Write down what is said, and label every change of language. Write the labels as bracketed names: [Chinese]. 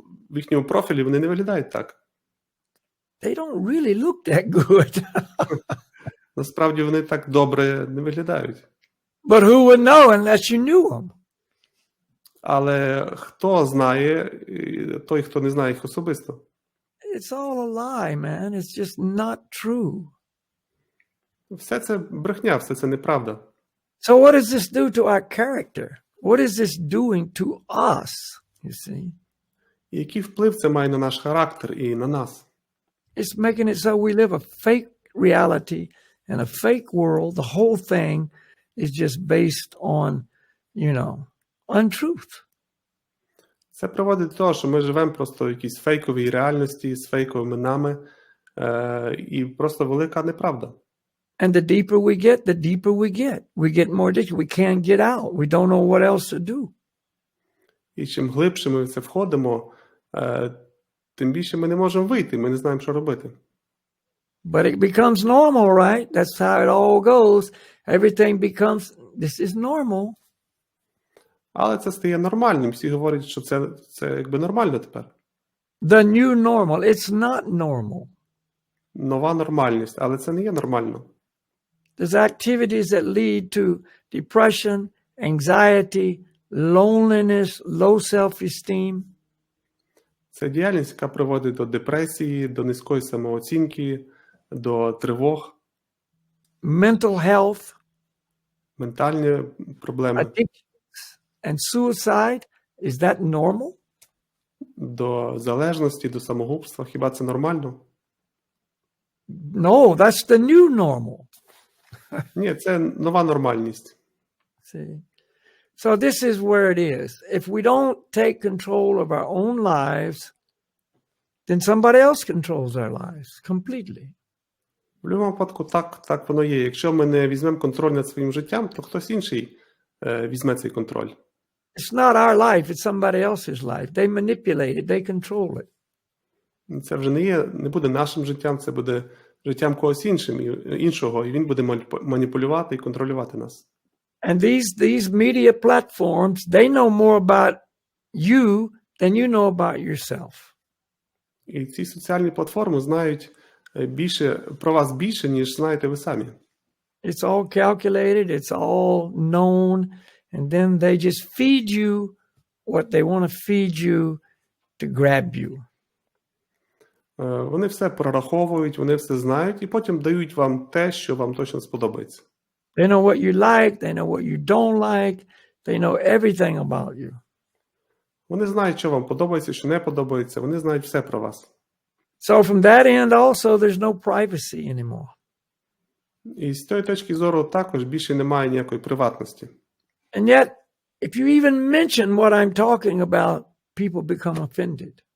[Ukrainian] В їхньому профілі вони не виглядають так. [English] They don't really look that good. [Ukrainian] Насправді вони так добре не виглядають. [English] But who would know unless you knew them? [Ukrainian] Але хто знає, той, хто не знає їх особисто. [English] It's all a lie, man. It's just not true. [Ukrainian] Все це брехня, все це неправда. [English] So what does this do to our character? What is this doing to us, you see? [Ukrainian] І який вплив це має на наш характер і на нас? [English] It's making it so we live a fake reality in a fake world. The whole thing is just based on, untruth. [Ukrainian] Це приводить до того, що ми живемо просто в якійсь фейковій реальності з фейковими нами, і просто велика неправда. [English] And the deeper we get. We get more addicted. We can't get out. We don't know what else to do. [Ukrainian] І чим глибше ми в це входимо, тим більше ми не можемо вийти, ми не знаємо, що робити. [English] But it becomes normal, right? That's how it all goes. Everything becomes, this is normal. [Ukrainian] Але це стає нормальним. Всі говорять, що це якби нормально тепер. [English] The new normal. It's not normal. [Ukrainian] Нова нормальність, але це не є нормально. [English] There's activities that lead to depression, anxiety, loneliness, low self-esteem. [Ukrainian] Це діяльність, яка приводить до депресії, до низької самооцінки, до тривог. [English] Mental health. [Ukrainian] Ментальні проблеми. [English] Addictions and suicide. Is that normal? [Ukrainian] До залежності, до самогубства. Хіба це нормально? [English] No, that's the new normal. [Ukrainian] Ні, це нова нормальність. [English] See? So this is where it is. If we don't take control of our own lives, then somebody else controls our lives completely. [Ukrainian] В будь-якому випадку так воно є. Якщо ми не візьмемо контроль над своїм життям, то хтось інший візьме цей контроль. [English] It's not our life, it's somebody else's life. They manipulate it, they control it. [Ukrainian] Це вже не буде нашим життям, це буде життям когось іншого, і він буде маніпулювати і контролювати нас. [English] And these media platforms, they know more about you than you know about yourself. [Ukrainian] І ці соціальні платформи знають про вас більше, ніж знаєте ви самі. [English] It's all calculated, it's all known, and then they just feed you what they want to feed you to grab you. [Ukrainian] Вони все прораховують, вони все знають, і потім дають вам те, що вам точно сподобається. [English] They know what you like, they know what you don't like, they know everything about you. [Ukrainian] Вони знають, що вам подобається, що не подобається, вони знають все про вас. [English] So from that end also, there's no privacy anymore. [Ukrainian] І з тієї точки зору також більше немає ніякої приватності. [English] And yet, if you even mention what I'm talking about, people become offended.